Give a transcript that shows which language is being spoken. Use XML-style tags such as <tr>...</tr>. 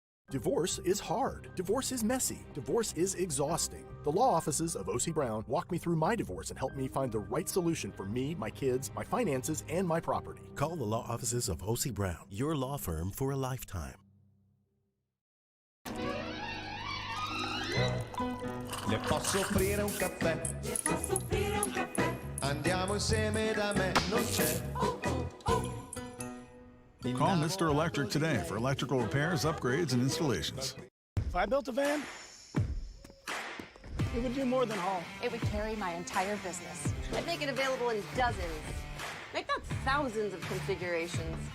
<en>Divorce is hard. Divorce is messy. Divorce is exhausting. The law offices of O.C. Brown walked me through my divorce and helped me find the right solution for me, my kids, my finances, and my property. Call the law offices of O.C. Brown, your law firm for a lifetime.</en> <it>Le posso offrire un caffè? Le posso offrire un caffè? Andiamo insieme da me, non c'è.</it> <en>Call Mr. Electric today for electrical repairs, upgrades, and installations. If I built a van, it would do more than haul. It would carry my entire business. I'd make it available in dozens, make not thousands of configurations.</en>